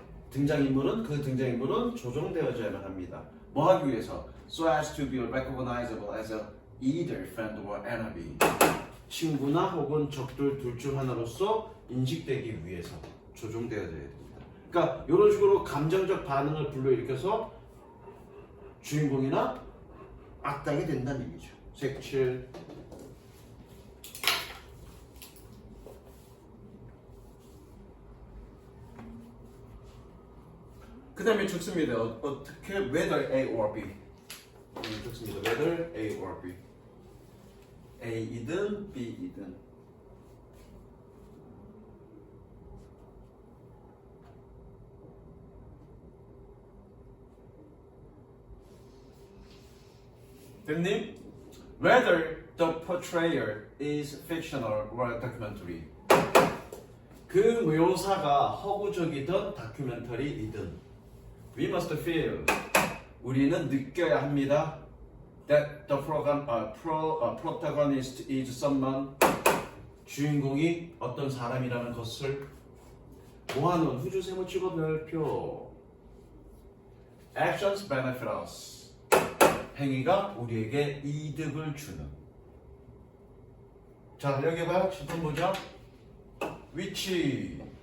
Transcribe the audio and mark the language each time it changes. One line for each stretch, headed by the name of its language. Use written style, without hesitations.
Korean: 등장인물은 그 등장인물은 조정되어져야만 합니다. 뭐 하기 위해서?
English: So as to be recognizable as a either friend or enemy.
Korean: 친구나 혹은 적들 둘 중 하나로서 인식되기 위해서 조정되어져야 됩니다. 그러니까 이런 식으로 감정적 반응을 불러일으켜서 주인공이나 악당이 된다는 얘기죠. 색칠. 그 다음에 적습니다. 어떻게
English: whether A or B.
Korean: 적습니다.
English: whether A or B.
Korean: A이든 B이든. 됐니?
English: Whether the portrayer is fictional or documentary.
Korean: 그 묘사가 허구적이든 다큐멘터리이든
English: We must feel.
Korean: 우리는 느껴야 합니다.
English: That the protagonist is someone.
Korean: 주인공이 어떤 사람이라는 것을 모아놓은 후주 세모치고 별표.
English: Actions benefit us.
Korean: 행위가 우리에게 이득을 주는. 자, 여기 봐요. 10번 보자. 위치.